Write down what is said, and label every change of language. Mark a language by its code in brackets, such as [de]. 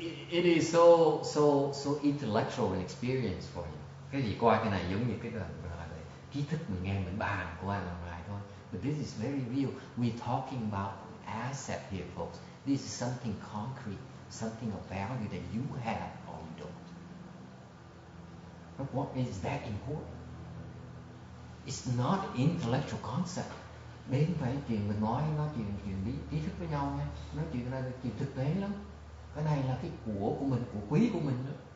[en] It is so intellectual an experience for you. [vi] Cái gì coi cái này giống như cái kiến thức mình nghe mình bàn qua làm lại thôi. [en] But this is very real. We're talking about asset here, folks. This is something concrete, something of value that you have or you don't. But what is that important? It's not intellectual concept. [vi] Đến phải chuyện mình nói chuyện trí thức với nhau nha. Nói chuyện này là chuyện thực tế lắm. Cái này là cái của mình, của quý của mình đó.